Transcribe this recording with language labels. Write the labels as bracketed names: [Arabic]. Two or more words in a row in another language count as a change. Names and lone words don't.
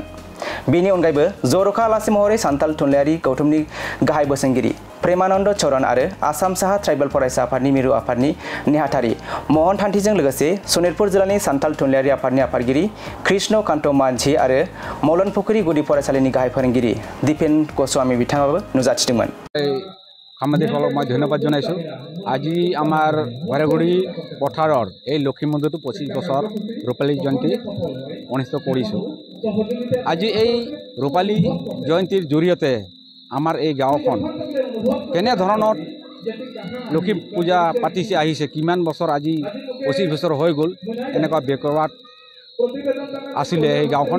[Bodo] बेनि अनगायैबो जर'खा आलासि महरै सान्थाल थुनलायारि गौथुमनि गाहाय बोसोनगिरि प्रेमानन्द चरण आरो आसाम साहा ट्राइबेल फरायसा आफादनि मिरु आफादनि नेहाथारि महन थान्थिजों लोगोसे सनितपुर जिल्लानि सान्थाल थुनलायारि आफादनि आफादगिरि कृष्ण कान्त मानझी आरो मलनपुखुरी गुदि फरायसालिनि गाहाय फोरोंगिरि दीपेन गस्वामी बिथाङाबो नुजाथिदोंमोन। [Assamese] সাংবাদিকসকলক মই ধন্যবাদ জনাইছোঁ। আজি আমাৰ बैरागुरि পথাৰৰ এই লক্ষী মন্দিৰটো 25 বছৰ ৰূপালী জয়ন্তী অনুষ্ঠিত কৰিছোঁ। আজি এই ৰূপালী জয়ন্তীৰ জৰিয়তে আমাৰ এই গাঁওখন কেনেধৰণৰ লক্ষী পূজা পাতিছে আহিছে, কিমান বছৰ আজি 25 বছৰ হৈ গ'ল, এনেকুৱা বেকৱাৰ্ড আছিলে এই গাঁওখন।